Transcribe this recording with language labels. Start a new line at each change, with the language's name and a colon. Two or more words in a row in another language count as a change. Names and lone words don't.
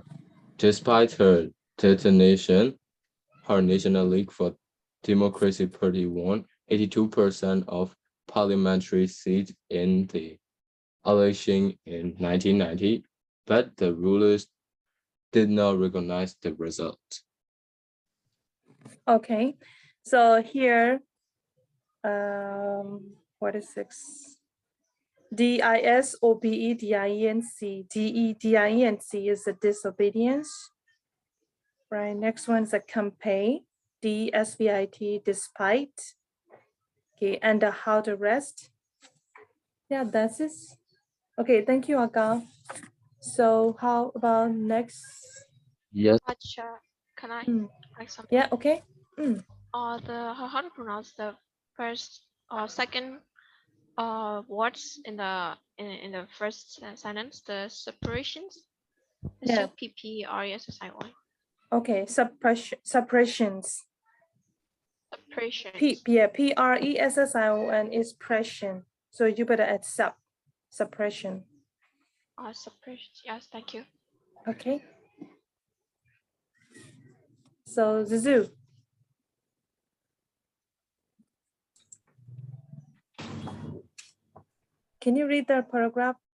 English: Despite her determination, her National League for Democracy Party won 82% of parliamentary seats in the election in 1990, but the rulers did not recognize the result. Okay, so here, what is this? D-I-S-O-B-E-D-I-E-N-C. D-E-D-I-E-N-C is a disobedience. Right, next one is a campaign. D-S-B-I-T, despite. Okay, and how the rest. Yeah, that's it. Okay, thank you, Aga. So how about next? Yes. Can I ask something? Yeah, okay. How to pronounce the first or second words in the first sentence, the separations? Yeah. S-U-P-P-R-E-S-S-I-O-N. Okay, suppressions. Separations. P-R-E-S-S-I-O-N is pression. So you better add suppression. Separations. Yes, thank you. Okay. So Zuzu. Can you read the paragraph?